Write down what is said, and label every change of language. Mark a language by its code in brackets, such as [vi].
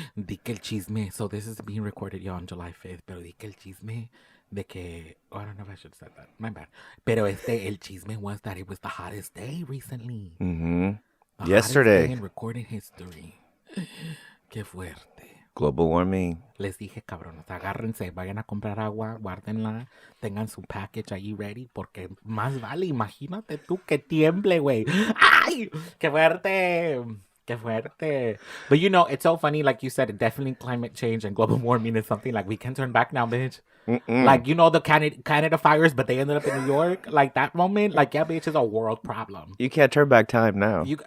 [es] Di que el chisme. [en] So this is being recorded on July 5th. [es] Pero di que el chisme de que... [en] Oh, I don't know if I should have said that. My bad. [es] Pero el chisme [en] was that it was the hottest day recently. Mm-hmm. Yesterday. Hottest day in recorded history. [es] Qué fuerte. [en] Global warming. [es] Les dije, cabrones, agárrense, vayan a comprar agua, guárdenla, tengan su package ahí ready, porque más vale, imagínate tú que tiemble, güey. ¡Ay! ¡Qué fuerte! ¡Qué fuerte! [en] But you know, it's so funny, like you said, definitely climate change and global warming is something like we can turn back now, bitch. Mm-mm. Like, you know, the Canada fires, but they ended up in New York. Like, that moment, like, yeah, bitch, is a world problem. You can't turn back time now.